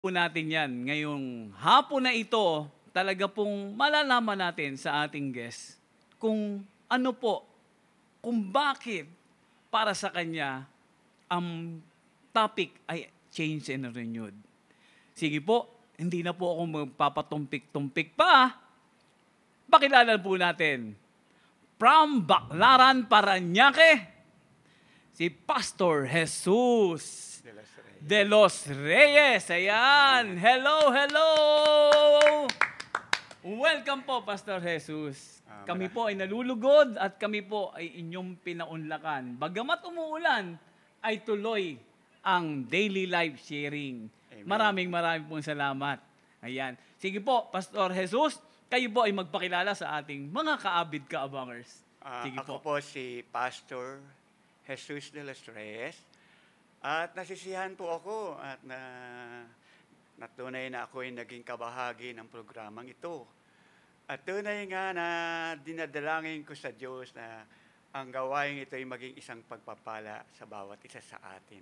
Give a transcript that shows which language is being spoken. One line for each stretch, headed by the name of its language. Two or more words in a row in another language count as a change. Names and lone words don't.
Filipino: po natin yan ngayong hapon na ito, talaga pong malalaman natin sa ating guest kung ano po, kung bakit para sa kanya ang topic ay
English: change and renewed.
Filipino: Sige po, hindi na po ako magpapatumpik-tumpik pa. Pakilala po natin, from Baclaran, Parañaque, si Pastor Jesus de los Reyes. Ayan. Hello, hello. Welcome po, Pastor Jesus. Kami po ay nalulugod at kami po ay inyong pinaunlakan. Bagamat umuulan, ay tuloy ang
English: daily life sharing.
Filipino: Amen. Maraming pong salamat. Ayan. Sige po, Pastor Jesus, kayo po ay magpakilala sa ating mga kaabid kaabangers. Sige Ako po si Pastor Jesus de los Reyes. At nasisiyahan po ako at natunay na ako ay naging kabahagi ng programang ito. At tunay nga na dinadalangin ko sa Diyos na ang gawain ito ay maging isang pagpapala sa bawat isa sa atin.